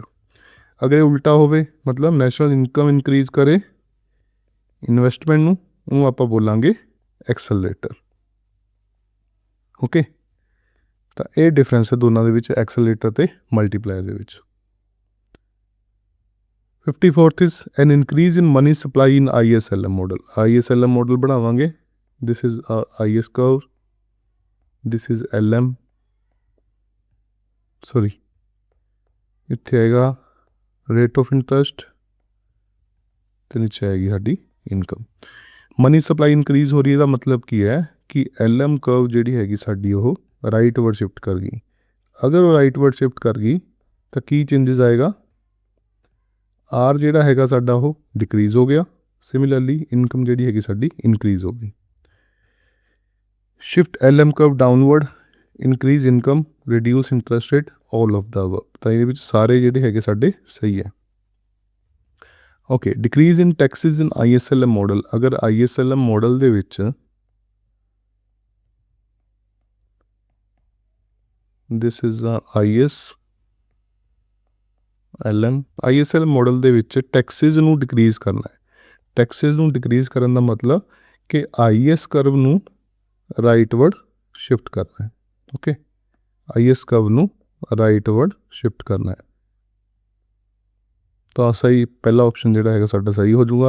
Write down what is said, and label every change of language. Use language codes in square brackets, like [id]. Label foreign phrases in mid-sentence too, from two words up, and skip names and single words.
[pa] ਅਗਰ ਇਹ ਉਲਟਾ ਹੋਵੇ ਮਤਲਬ [en] national income increase [pa] ਕਰੇ ਇਨਵੈਸਟਮੈਂਟ ਨੂੰ, ਉਹਨੂੰ ਆਪਾਂ ਬੋਲਾਂਗੇ ਐਕਸਲਰੇਟਰ। ਓਕੇ, ਤਾਂ ਇਹ ਡਿਫਰੈਂਸ ਹੈ ਦੋਨਾਂ ਦੇ ਵਿੱਚ, ਐਕਸਲਰੇਟਰ ਤੇ ਮਲਟੀਪਲਾਇਰ ਦੇ ਵਿੱਚ। [en] 54th is an increase in money supply in ISLM model। ISLM model [pa] ਬਣਾਵਾਂਗੇ। [en] this is IS curve, this is LM, sorry [pa] ਇੱਥੇ ਆਏਗਾ [en] rate of interest [pa] ਤੇ ਨੀਚੇ ਆਏਗੀ ਸਾਡੀ ਇਨਕਮ। [en] money supply increase [pa] ਹੋ ਰਹੀ ਹੈ, ਇਹਦਾ ਮਤਲਬ ਕੀ ਹੈ ਕਿ LM ਕਰਵ ਜਿਹੜੀ ਹੈਗੀ ਸਾਡੀ ਉਹ [en] rightward shift [pa] ਕਰ ਗਈ। ਅਗਰ ਉਹ [en] rightward shift [pa] ਕਰ ਗਈ ਤਾਂ ਕੀ ਚੇਂਜਸ ਆਏਗਾ, R ਜਿਹੜਾ ਹੈਗਾ ਸਾਡਾ ਉਹ ਡਿਕਰੀਜ਼ ਹੋ ਗਿਆ, [en] similarly income [pa] ਜਿਹੜੀ ਹੈਗੀ ਸਾਡੀ ਇਨਕਰੀਜ਼ ਹੋ ਗਈ। [en] shift LM curve downward, increase income, reduce interest rate, all of the above। [pa] ਤਾਂ ਇਹਦੇ ਵਿੱਚ ਸਾਰੇ ਜਿਹੜੇ ਹੈਗੇ ਸਾਡੇ ਸਹੀ ਹੈ। ਓਕੇ, [en] decrease in taxes in ISLM model। [pa] ਅਗਰ [en] ISLM model [pa] ਦੇ ਵਿੱਚ [en] this is ISLM model [pa] ਦੇ ਵਿੱਚ ਟੈਕਸਿਸ ਨੂੰ ਡਿਕਰੀਜ਼ ਕਰਨਾ ਹੈ। ਟੈਕਸਿਸ ਨੂੰ ਡਿਕਰੀਜ਼ ਕਰਨ ਦਾ ਮਤਲਬ ਕਿ IS ਕਰਵ ਨੂੰ [en] rightward shift [pa] ਕਰਨਾ ਹੈ। ਓਕੇ, IS ਕਰਵ ਨੂੰ [en] rightward shift [pa] ਕਰਨਾ ਹੈ। ਤਾਂ ਸਹੀ ਪਹਿਲਾ ਆਪਸ਼ਨ ਜਿਹੜਾ ਹੈਗਾ ਸਾਡਾ ਸਹੀ ਹੋ ਜਾਊਗਾ।